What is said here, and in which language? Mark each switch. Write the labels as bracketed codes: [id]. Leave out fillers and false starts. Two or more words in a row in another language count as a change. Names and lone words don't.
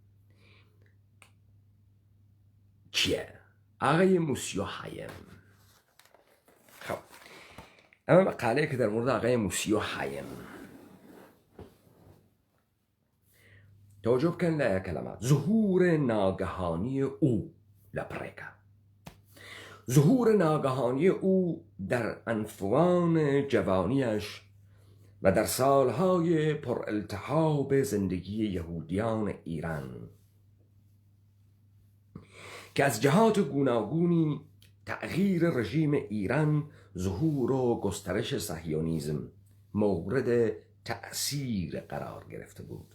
[sdh] چییە؟ ئاغای موسیۆ حەیم. خب ئەمە مەقالەیەکە دەرمورد ئاغای موسیۆ حەیم. توجه بکەن لە کەلەمات. [fa] ظهور ناگهانی او لپڕێکە. ظهور ناگهانی او در انفوان جوانیش و در سالهای پر التهاب زندگی یهودیان ایران که از جهات گوناگونی تغییر رژیم ایران، ظهور و گسترش صهیونیسم مورد تأثیر قرار گرفته بود.